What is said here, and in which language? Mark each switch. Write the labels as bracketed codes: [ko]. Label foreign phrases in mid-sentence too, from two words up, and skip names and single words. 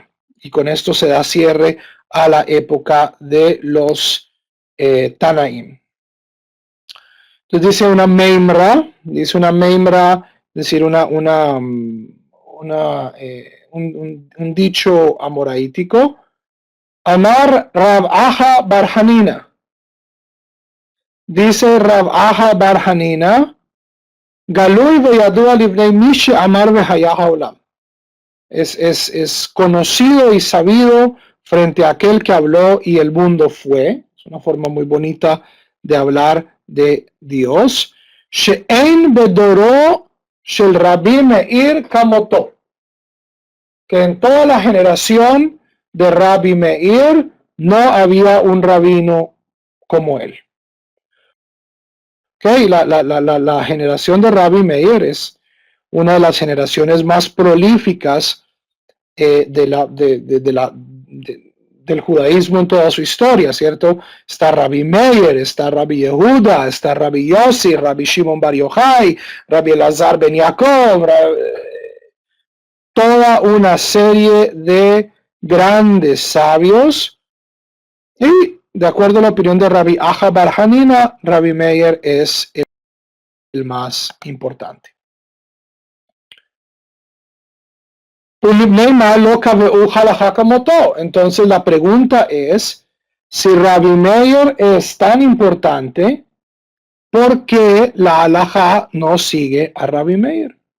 [es] Y con esto se da cierre a la época de los Tanaim. Entonces dice una meimra, es decir, un dicho amoraítico. [arc] אמר רב אחא בר חנינא. [es] Dice Rav Aha bar Hanina, [he] גלוי וידוע לפני מי שאמר והיה העולם. [es] Es conocido y sabido frente a aquel que habló y el mundo fue. Es una forma muy bonita de hablar de Dios. [he] שאין בדורו של רבי מאיר כמותו. [es] Que en toda la generación de Rabbi Meir no había un rabino como él. Okay, la generación de Rabbi Meir es una de las generaciones más prolíficas del judaísmo en toda su historia, ¿cierto? Está Rabbi Meir, está Rabbi Yehuda, está Rabbi Yossi, Rabbi Shimon Bar Yochai, Rabbi Elazar ben Yaakov, toda una serie de grandes sabios. Y de acuerdo a la opinión de Rabbi Aha bar Hanina, Rabbi Meir es el más importante. Entonces la pregunta es, si Rabbi Meir es tan importante, ¿por qué la halajá no sigue a Rabbi Meir?